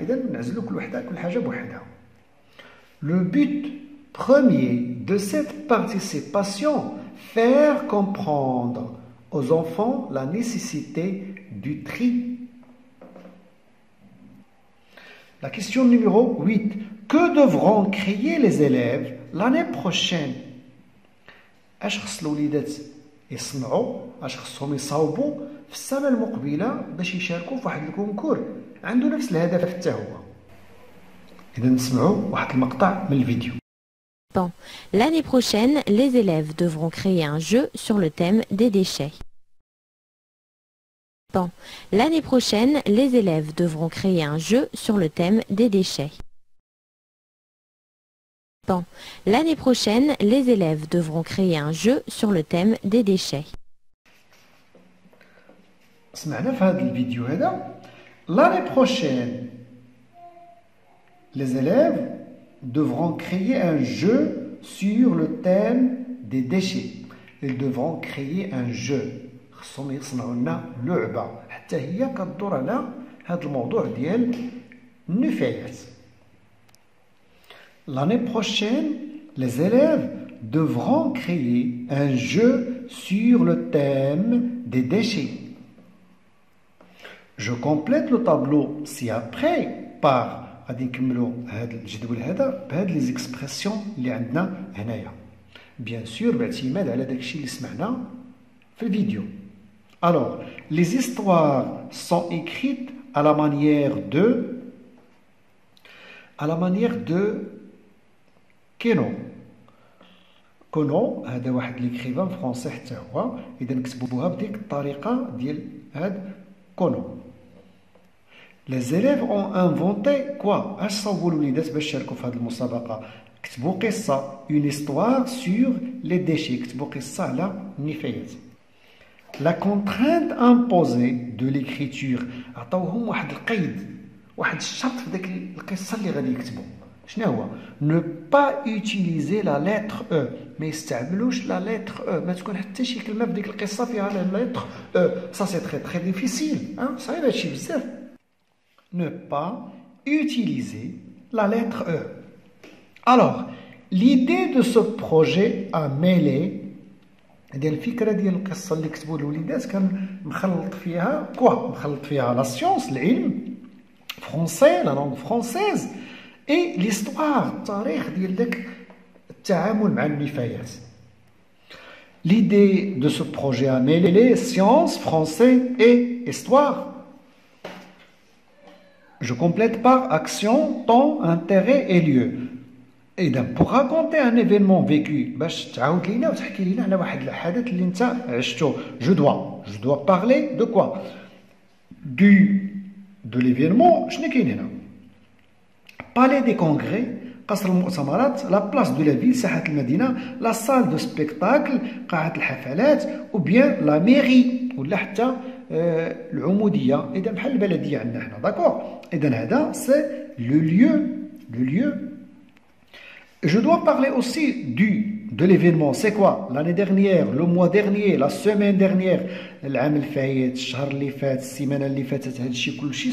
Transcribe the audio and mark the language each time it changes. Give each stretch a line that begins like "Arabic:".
Arabic: اذا نعزلوا كل حاجه بوحدها.
French: Le but premier de cette participation, faire comprendre aux enfants la nécessité du tri. La question numéro 8. Que devront créer les élèves l'année prochaine?
Arabic: اش خص الوليدات يصنعوا، اش خصهم يصاوبوا في السنه المقبله باش يشاركوا في واحد الكونكور عنده نفس الهدف حتى هو. اذا نسمعوا واحد المقطع من الفيديو.
French: Bon. L'année prochaine, les élèves devront créer un jeu sur le thème des déchets. Bon. L'année prochaine, les élèves devront créer un jeu sur le thème des déchets. Bon. L'année prochaine, les élèves devront créer un jeu sur le thème des déchets.
Arabic: سمعنا في هذا الفيديو هذا.
French: L'année prochaine, les élèves devront créer un jeu sur le thème des déchets. Ils devront créer un jeu.
Arabic: خصهم يصنعوا لنا لعبة حتى هي كتدور على هذا الموضوع ديال النفايات.
French: L'année prochaine, les élèves devront créer un jeu sur le thème des déchets. Je complète le tableau ci-après par
Arabic: غادي نكملوا هذا الجدول هذا بهاد لي زيكسبرسيون اللي عندنا هنايا. بيان سور باعتماد على داكشي اللي سمعنا في الفيديو.
French: Alors, les histoires sont écrites à la manière de كينو.
Arabic: كونو هذا واحد ليكريفان فرونسي حتى هو، اذا نكتبوها بديك الطريقه ديال هاد كونو.
French: Les élèves ont inventé quoi?
Arabic: اش صاوبوا الوليدات باش شاركوا في هذه المسابقه؟ كتبوا قصه،
French: une histoire sur les déchets،
Arabic: كتبوا قصه على النفايات.
French: La contrainte imposée de l'écriture،
Arabic: عطاوهم واحد القيد، واحد الشرط في ديك القصه اللي غادي يكتبوا. شنو هو؟
French: ne pas utiliser la lettre E.
Arabic: ما يستعملوش
French: la lettre E.
Arabic: ما تكون حتى شي كلمه في ديك القصه فيها
French: la lettre E. Ça c'est très très difficile.
Arabic: صعيب هادشي بزاف.
French: Ne pas utiliser la lettre E.
Arabic: Alors, l'idée de ce projet a mêlé ديال الفكره ديال القصه اللي كتبوا الوليدات كان مخلط فيها مخلط فيها لا سيونس العلم فرونسي لا لونغ فرونسيز اي ليستوار التاريخ ديال داك التعامل مع النفايات.
French: L'idée de ce projet a mêlé sciences, français et histoire. Je complète par action, temps, intérêt et lieu.
Arabic: إذا
French: pour raconter un événement vécu
Arabic: باش تعاود لينا وتحكي لينا على واحد الحدث اللي انت عشتو.
French: Je dois parler de quoi? De l'événement.
Arabic: شنو كاين هنا؟
French: Palais des congrès،
Arabic: قصر المؤتمرات،
French: la place de la ville،
Arabic: ساحة المدينة،
French: la salle de spectacle،
Arabic: قاعة الحفلات،
French: ou bien la mairie
Arabic: ولا حتى العمودية. إذا بحال البلدية عندنا حنا. داكور. إذا هذا سي لو lieu.
French: Je dois parler aussi de l'événement. C'est quoi? L'année dernière, le mois dernier, la semaine dernière,
Arabic: العام الفايت، الشهر اللي فات، السيمانة اللي فاتت، هادشي كلشي.